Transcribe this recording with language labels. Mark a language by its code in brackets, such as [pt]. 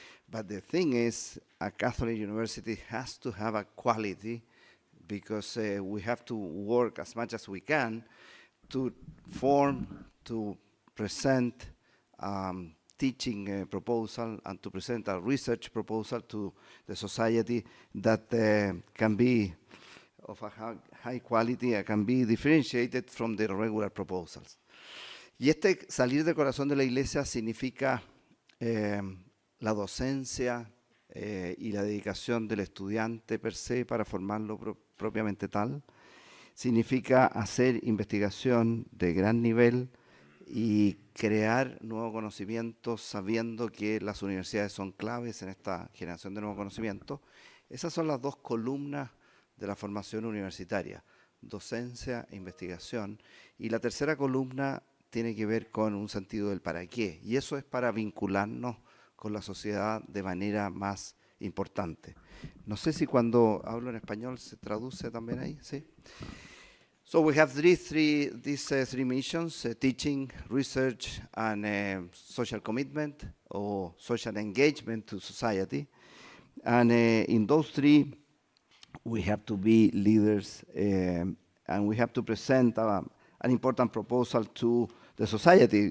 [en] But the thing is, a Catholic university has to have a quality, because we have to work as much as we can to form, to present teaching proposal and to present a research proposal to the society that can be of a high quality and can be differentiated from the regular proposals. [es] Y salir del corazón de la iglesia significa la docencia y la dedicación del estudiante per se para formarlo propiamente tal. Significa hacer investigación de gran nivel y crear nuevo conocimiento sabiendo que las universidades son claves en esta generación de nuevo conocimiento. Esas son las dos columnas de la formación universitaria: docencia e investigación. Y la tercera columna tiene que ver con un sentido del para qué. Y eso es para vincularnos con la sociedad de manera más importante. No sé si cuando hablo en español se traduce también ahí, ¿sí? [en] So we have these three missions: teaching, research, and social commitment or social engagement to society. And in those three, we have to be leaders, and we have to present an important proposal to the society.